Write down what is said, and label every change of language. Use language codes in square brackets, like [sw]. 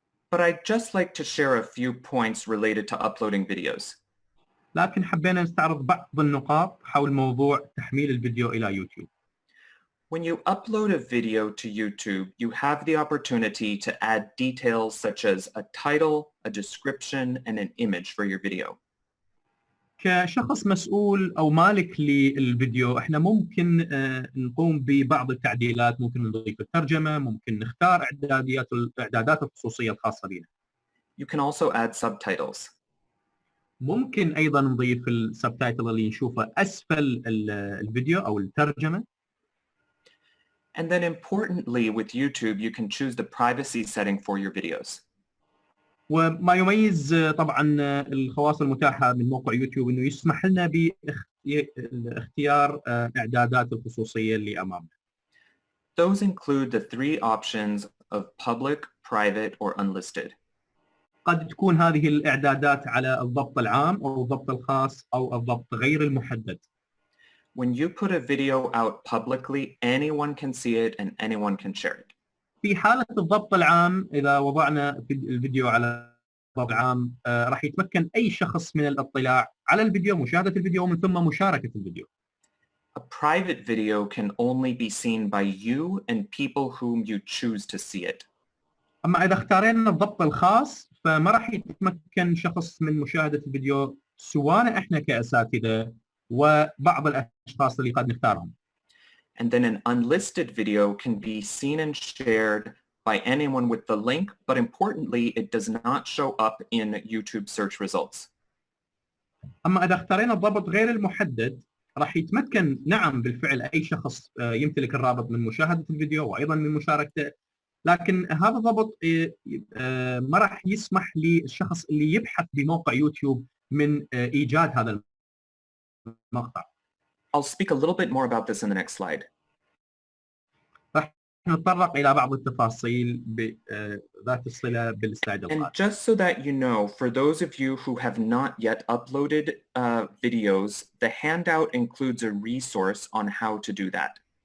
[en] But I'd just like to share a few points related to uploading videos. [ar] لكن حبينا نستعرض بعض النقاط حول موضوع تحميل الفيديو إلى يوتيوب. [en] When you upload a video to YouTube, you have the opportunity to add details such as a title, a description, and an image for your video. [ar] كشخص مسؤول أو مالك للفيديو احنا ممكن نقوم ببعض التعديلات، ممكن نضيف الترجمة، ممكن نختار إعدادات الخصوصية الخاصة بنا. [en] You can also add subtitles. [ar] ممكن أيضا نضيف السبتايتل اللي نشوفه أسفل الفيديو أو الترجمة. [en] And then importantly with YouTube, you can choose the privacy setting for your videos. [ar] وما يميز طبعا الخواص المتاحة من موقع يوتيوب انه يسمح لنا باختيار اعدادات الخصوصية اللي امامنا. [en] Those include the three options of public, private, or unlisted. [ar] قد تكون هذه الاعدادات على الضبط العام او الضبط الخاص او الضبط غير المحدد. [en] When you put a video out publicly, anyone can see it and anyone can share it. [ar] في حالة الضبط العام إذا وضعنا الفيديو على الضبط العام راح يتمكن أي شخص من الاطلاع على الفيديو، مشاهدة الفيديو ومن ثم مشاركة الفيديو. [en] A private video can only be seen by you and people whom you choose to see it. [ar] أما إذا اختارينا الضبط الخاص فما راح يتمكن شخص من مشاهدة الفيديو سواء إحنا كأساتذة وبعض الأشخاص اللي قد نختارهم. [en] And then an unlisted video can be seen and shared by anyone with the link, but importantly, it does not show up in YouTube search results. [ar] أما إذا اختارينا الضبط غير المحدد راح يتمكن نعم بالفعل أي شخص يمتلك الرابط من مشاهدة الفيديو وأيضا من مشاركته، لكن هذا الضبط ما راح يسمح للشخص اللي يبحث بموقع يوتيوب من إيجاد هذا المقطع. [en] I'll speak a little bit more about this in the next slide. [ar] راح نتطرق إلى بعض التفاصيل ذات الصلة بالسلايد القادم. [en] And just so that you know, for those of you who have not yet uploaded videos, the handout includes a resource on how to do that.